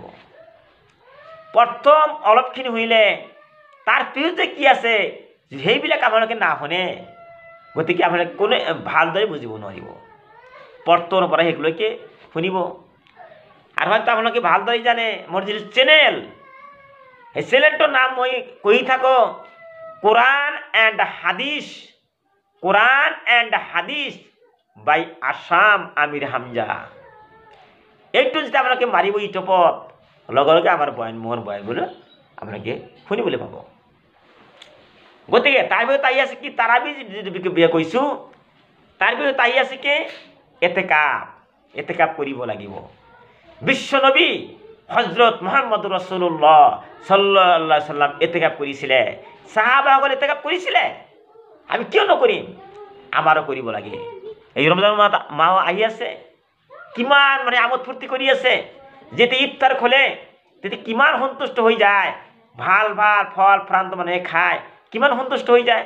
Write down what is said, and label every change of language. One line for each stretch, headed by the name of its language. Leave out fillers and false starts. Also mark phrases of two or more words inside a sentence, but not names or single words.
Assamese: প্ৰথম অলপখিনি শুনিলে তাৰ পিছতে কি আছে সেইবিলাক আপোনালোকে নাশুনে, গতিকে আপোনালোকে কোনো ভালদৰে বুজিব নোৱাৰিব। প্ৰথমৰ পৰা শেষলৈকে শুনিব। আৰু হয়তো আপোনালোকে ভালদৰে জানে, মোৰ যিটো চেনেল, সেই চেনেলটোৰ নাম মই কৈ থাকোঁ, কোরআন এণ্ড হাদিস বাই আসাম আমির হামজা। এইটো যেতিয়া আপোনালোকে মাৰিব ইউটিউবত, লগে লগে আমাৰ মোৰ বয়ানবোৰ আপোনালোকে শুনিবলৈ পাব। গতিকে তাৰ ভিতৰত আহি আছে কি? তাৰাবি যিটো কৈছোঁ, তাৰ ভিতৰত আহি আছে কি? এতেকাপ কৰিব লাগিব। বিশ্বনবী হযরত মুহাম্মদ রাসূলুল্লাহ
Arabic: صلى الله عليه وسلم
Assamese: এতেকাপ কৰিছিলে, সাহাবাসকলে এতেকাপ কৰিছিলে। আমি কিয় নকৰিম? আমাৰো কৰিব লাগে। এই ৰমজান মাহ আহি আছে, কিমান মানে আমোদ ফূৰ্তি কৰি আছে। যেতিয়া ইফতাৰ খোলে তেতিয়া কিমান সন্তুষ্ট হৈ যায়, ভাল ভাল ফল ফ্ৰান্ত মানুহে খায়, কিমান সন্তুষ্ট হৈ যায়।